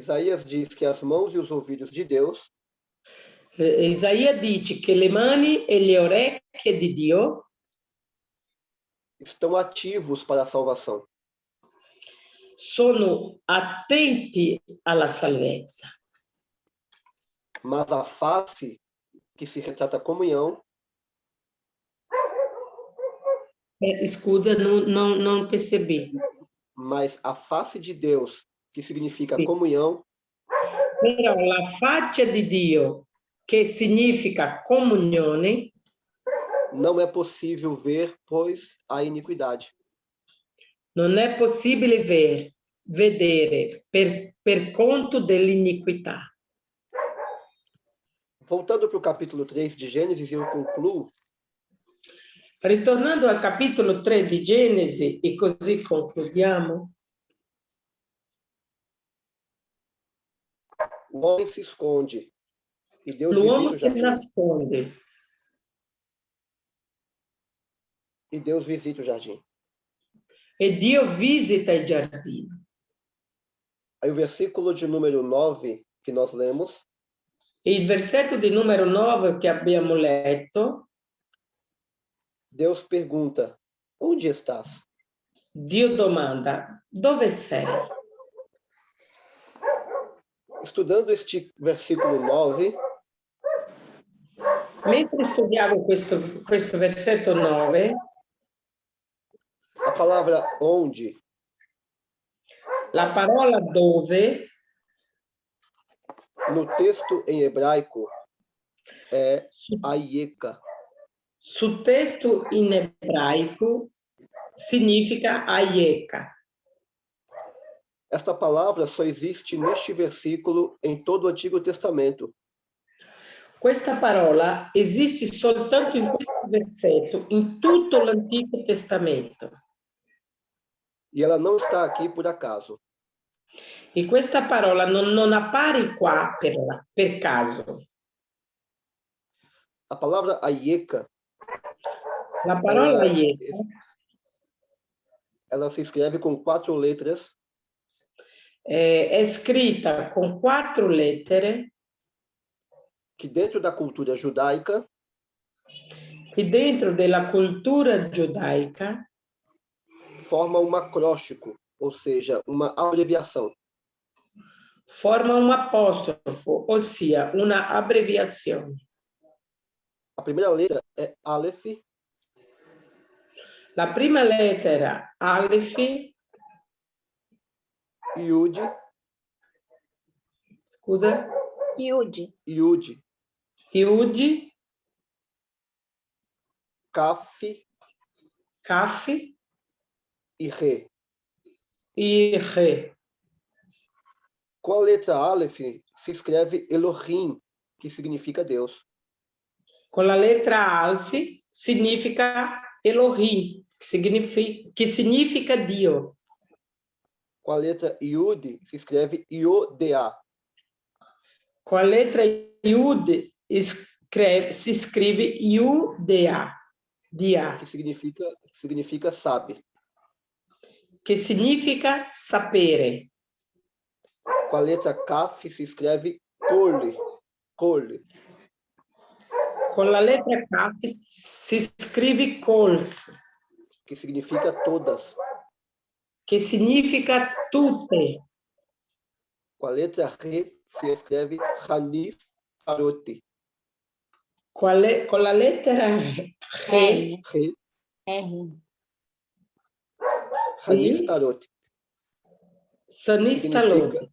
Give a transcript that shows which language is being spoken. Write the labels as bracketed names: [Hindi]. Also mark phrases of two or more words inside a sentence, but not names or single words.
[Portuguese] Isaías diz que as mãos e os ouvidos de Deus [Italian] Isaia dice che le mani e le orecchie di Dio [Portuguese] estão ativos para a salvação, [Italian] sono attenti alla salvezza, [Portuguese] mas a face que se retrata a comunhão [Italian] scusa, non percebi. [Portuguese] mas a face de Deus, que significa Sim. comunhão, [Italian] Però la faccia di Dio, che significa comunione, [Portuguese] não é possível ver, pois há iniquidade. [Italian] non è possibile vedere per conto dell'iniquità. [Portuguese] Voltando para o capítulo 3 de Gênesis, eu concluo [Italian] Ritornando al capitolo 3 di Genesi, e così concludiamo, [Portuguese] o homem se esconde e Deus [Italian] l'uomo [Portuguese] visita o [Italian] si [Portuguese] jardim. [Italian] nasconde [Portuguese] E Deus visita o jardim. [Italian] e Dio visita il giardino. [Portuguese] Aí o versículo de número 9 que nós lemos, [Italian] Il versetto di numero 9 che abbiamo letto, [Portuguese] Deus pergunta: onde estás? [Italian] Dio domanda, dove sei? [Portuguese] Estudando este versículo 9, [Italian] Mentre studiavo questo versetto 9, [Portuguese] a palavra onde [Italian] la parola dove [Portuguese] no texto em hebraico é aieka. [Italian] sul testo in ebraico significa aieka. [Portuguese] Esta palavra só existe neste versículo em todo o Antigo Testamento. [Italian] Questa parola esiste soltanto in questo versetto, in tutto l'Antico Testamento. [Portuguese] E ela não está aqui por acaso. [Italian] E questa parola non appare qua per caso. [Portuguese] A palavra aieka, [Italian] La parola aieka [Portuguese] ela se escreve com 4 letras [Italian] è scritta con 4 lettere [Portuguese] que dentro da cultura judaica [Italian] che dentro della cultura giudaica [Portuguese] forma um acróstico, ou seja, uma abreviação. [Italian] forma un apostrofo, ossia una abbreviazione. [Portuguese] A primeira letra é Aleph, [Italian] La prima lettera Aleph, [Portuguese] Yud, [Italian] scusa, [Portuguese] Yud. [Italian] Yud, [Portuguese] Kaf [Italian] Kaf [Portuguese] e Re. [Italian] e Re. [Portuguese] Com a letra Aleph se escreve Elohim, que significa Deus. [Italian] Con la lettera Alf significa Elohim, che significa Dio. [Portuguese] Com a letra Yud se escreve Iodea. [Italian] Con la lettera Yud si scrive Iudea, [Portuguese] Dia, Que significa sabe. [Italian] che significa sapere. [Portuguese] Com a letra Kaf se escreve Kol. [Italian] Con la lettera Kaf si scrive Kolf, [Portuguese] Que significa todas. [Italian] che significa tutte. [Portuguese] Com a letra Re se escreve Hanis Tarot. [Italian] Con la lettera Re, Re, R. Hanis Tarot. Sanistalot,